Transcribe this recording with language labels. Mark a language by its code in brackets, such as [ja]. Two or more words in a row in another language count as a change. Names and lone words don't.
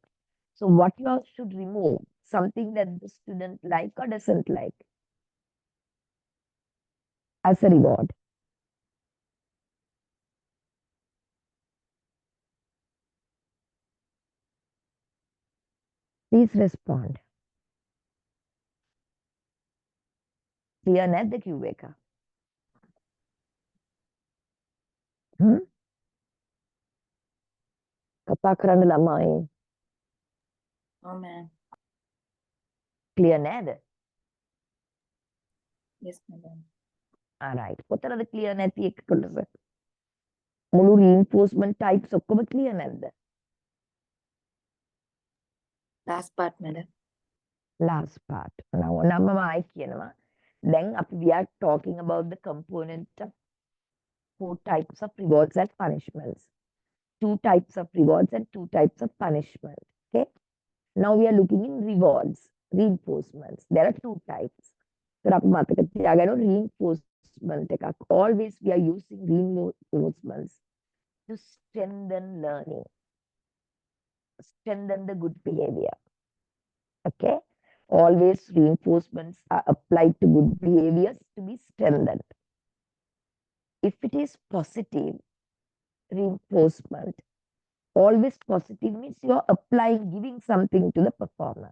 [en] So what you all should remove? Something that the student like or doesn't like as a reward. Please respond. [si] Clear නැද්ද කිව්ව එක? කතා කරන්න ළමයි. [en] Oh man. [si] Clear නැද්ද? [en] Yes, madam. Alright. [si] කොතනද clear නැති එක කොටස? මුළු [en] reinforcement types [si] ඔක්කොම clear නැද්ද? [en] Last part, madam. Last part. Now [si] මම ආයි කියනවා. [en] Then we are talking about the component of 4 types of rewards and punishments. 2 types of rewards and 2 types of punishment. Okay. Now we are looking in rewards, reinforcements. There are two types. So [si] අපි මතක තියාගන්න [en] reinforcement එකක්. Always we are using reinforcements to strengthen learning, strengthen the good behavior. Okay. Always reinforcements are applied to good behaviors to be strengthened. If it is positive reinforcement, always positive means you are applying, giving something to the performer.